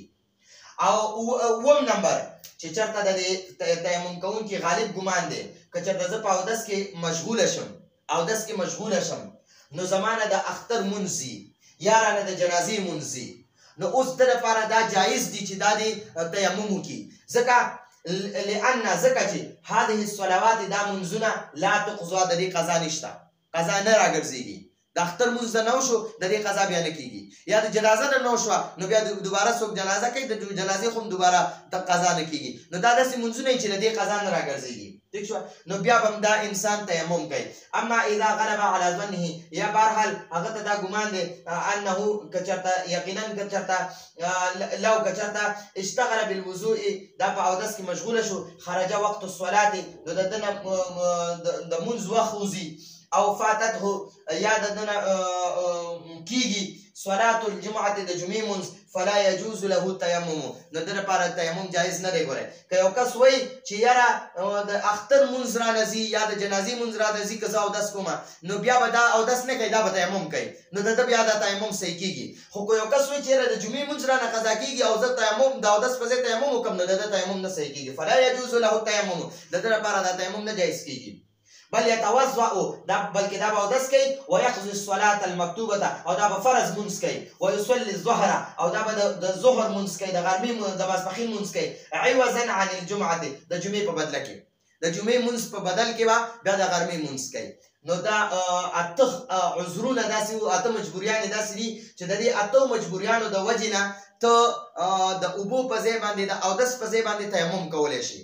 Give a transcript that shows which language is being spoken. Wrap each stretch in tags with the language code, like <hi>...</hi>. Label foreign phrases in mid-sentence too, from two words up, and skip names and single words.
<ps>او اووم نمبر چې چېرته د تیمم کوونکي غالب ګمان دی که چېرته زه په اودس کې مشغوله شم نو زمانه د اختر مونځ وي یا رانه د جنازې مونځ وي نو اوس ده لپاره دا جایز دی چې دا د تیمم وکړي ځکه چې</ps> <ar>هذه الصلوات</ar> <ps>دا منځونه</ps> <ar>لا تقضا</ar> <ps>د دې قضا نشته قضا نه راګرځېږي. د اختر مونځ نه وشو د دې قضا بیا نه کېږي یا د جنازه نه وشوه نو بیا دوباره څوک جنازه کوي د جنازې خو هم دوباره د قضا نه کېږي نو دا داسې منځونه چې د دې قضا نه راګرځېږي ٹھیک شو نو بیا به هم دا انسان تیمم کوي.</ps> <ar>اما اذا غلب على ظنه</ar> <ps>یا بهرحال هغه ته دا ګمان دی انه که چېرته یقینا که چېرته لو که چېرته</ps> <ar>اشتغل بالوضوء</ar> <ps>دا په اودس کې مشغوله شو</ps> <ar>خرج وقت الصلات</ar> <ps>نو د ده نه د مونځ وخت وځي او فاتته یا د ده نه کېږي</ps> <ar>صلات الجمعة</ar> <ps>د جمعې مونځ</ps> <ar>فلا يجوز له التيمم</ar> <ps>نو د لپاره تیمم جایز نه دی. ګورئ که یو کس وایي چې یاره د اختر مونځ رانه ځي یا د جنازې مونځ رانه ځي که زه اودس کومه نو بیا به دا اودس نه کوي دا به تیمم کوي نو د ده بیا دا تیمم صحیح کېږي. خو که یو کس وایي چې یاره د جمعې مونځ رانه قضا کېږي او زه تیمم د اودس په ځای تیمم وکړم نو د ده تیمم نه صحیح کېږي.</ps> <ar>فلا يجوز له التيمم</ar> <ps>د ده لپاره دا تیمم نه جایز کېږي</ps> <ar>بل يتوضأ</ar> <ps>بلکې دا به اودس کوي</ps> <ar>ويقضي الصلاة المكتوبة</ar> <ps>او دا به فرض مونځ کوي</ps> <ar>ويصلي الظهر</ar> <ps>او دا به د ظهر مونځ کوي د غرمې د ماسپښین مونځ کوي</ps> <ar>عوضا عن الجمعة</ar> <ps>د جمعې په بدله کې د جمعې مونځ په بدل کې به بیا د غرمې مونځ کوي. نو دا اته عذرونه داسې اته مجبوریانې داسې دي چې د دې اتو مجبوریانو د وجې نه ته د اوبو په ځای باندې د اودس په ځای باندې تیمم کولی شي.</ps>